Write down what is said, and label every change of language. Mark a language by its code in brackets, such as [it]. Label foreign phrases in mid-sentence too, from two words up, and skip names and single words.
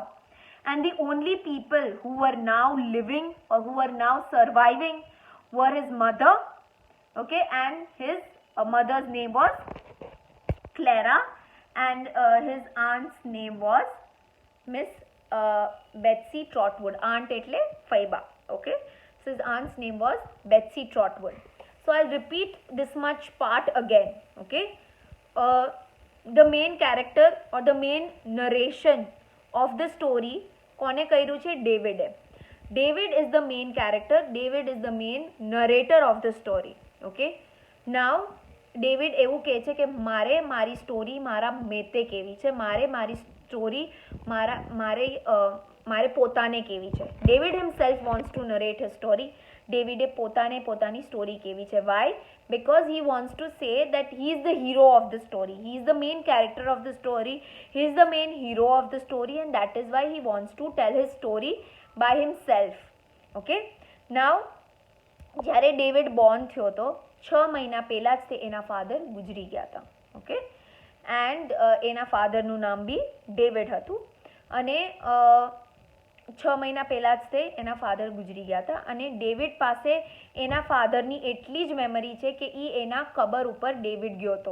[en] And the only people who were now living or who were now surviving were his mother, okay, and his mother's name was Clara, and his aunt's name was Miss Betsy Trotwood. [gu] Aunt એટલે ફઈબા, okay. [en] So his aunt's name was Betsy Trotwood. So I'll repeat this much part again, okay. The main character or the main narration of the story [gu] કોને કર્યું છે? ડેવિડે. [en] David is the main character. David is the main narrator of the story. Okay. [gu] Now ડેવિડ એવું કહે છે કે મારે મારી સ્ટોરી મારા મેતે કેવી છે, મારી સ્ટોરી મારે પોતાને કેવી છે. [en] David himself wants to narrate his story. [gu] ડેવિડે પોતાની સ્ટોરી કેવી છે. વાય? [en] Because he wants to say that he is the hero of the story. He is the main character of the story. He is the main hero of the story, and that is why he wants to tell his story by himself. Okay. Now, [gu] જ્યારે ડેવિડ બોર્ન થયો હતો 6 મહિના પહેલાં જ તે એના ફાધર ગુજરી ગયા હતા. ઓકે. એન્ડ એના ફાધરનું નામ બી ડેવિડ હતું, અને 6 મહિના પહેલાં જ તે એના ફાધર ગુજરી ગયા હતા. અને ડેવિડ પાસે એના ફાધરની એટલી જ મેમરી છે કે એ એના કબર ઉપર ડેવિડ ગયો હતો.